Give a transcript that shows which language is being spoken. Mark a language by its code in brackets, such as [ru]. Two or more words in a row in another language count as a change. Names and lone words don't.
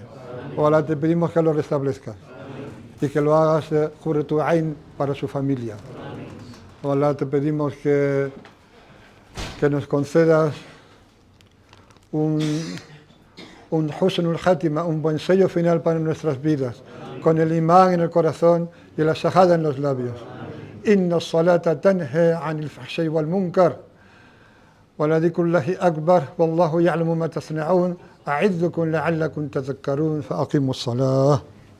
[es] Ojalá te pedimos que lo restablezcas y que lo hagas [ar] قرة عين [es] para su familia. Ojalá te pedimos que nos concedas un [ar] حسن الخاتمة, [es] un buen sello final para nuestras vidas, con el imán en el corazón y la shahada en los labios. [ar] إن الصلاة تنهى عن الفحشاء والمنكر ولذكر الله أكبر والله يعلم ما تصنعون. أعذكم لعلكم تذكرون فأقيموا الصلاة.